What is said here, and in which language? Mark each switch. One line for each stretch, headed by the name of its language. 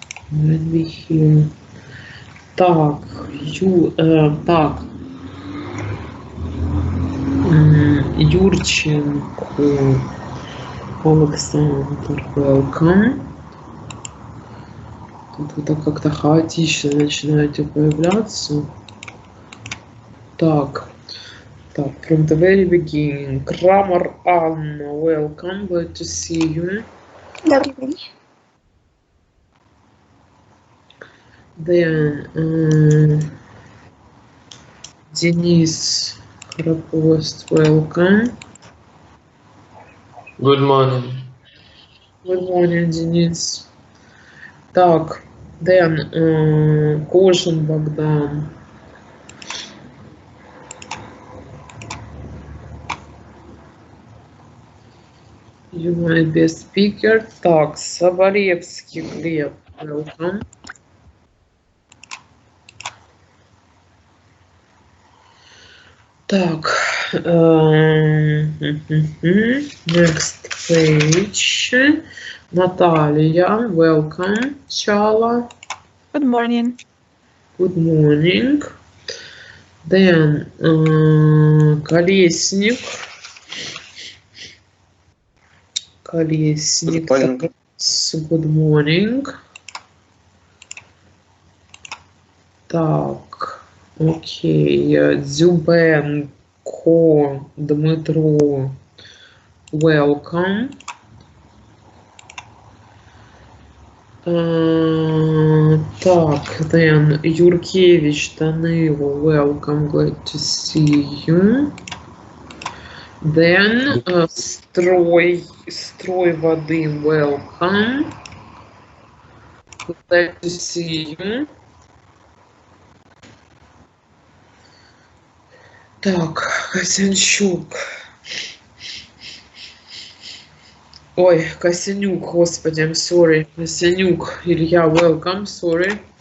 English: Might be here. Так, так. Юрченко, Александр, welcome.
Russian: Тут вы так как-то хаотично начинаете появляться.
English: Так, from the very beginning. Крамер Анна, welcome, glad to see you.
Russian: Добрый день.
English: Then Денис Храпост, welcome. Good morning. Good morning, Денис. Так, then Кожин Богдан. You might be a speaker. Так, Саваревский Глеб, welcome. Так, next page. Наталья, welcome. Чала. Good morning. Good morning. Then Колесник. Колесник. Good morning.
Russian: Так, окей.
English: Дзюбенко Дмитро, welcome. Так, then Юркевич Данило, welcome, glad to see you. Then строй воды, welcome. Glad to see you.
Russian: Так, Косянчук. Ой, Косянюк, господи, I'm sorry.
English: Косянюк, Илья, welcome, sorry.